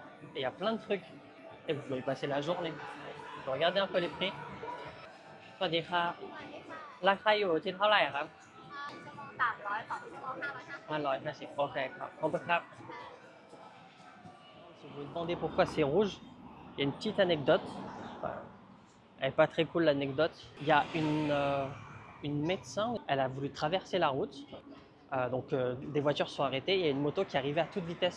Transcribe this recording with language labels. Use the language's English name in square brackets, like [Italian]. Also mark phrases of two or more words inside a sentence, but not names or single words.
[French] Hein. Et il y a plein de trucs. Et vous pouvez y passer la journée. Vous pouvez regarder un peu les prix. [Thai] สวัสดีครับราคาอยู่ที่เท่าไหร่ครับ550 โอเคครับขอบคุณครับ [French] Si vous vous demandez pourquoi c'est rouge, il y a une petite anecdote. Enfin, elle n'est pas très cool l'anecdote. Il y a une médecin, elle a voulu traverser la route. Des voitures sont arrêtées. Il y a une moto qui arrivait à toute vitesse.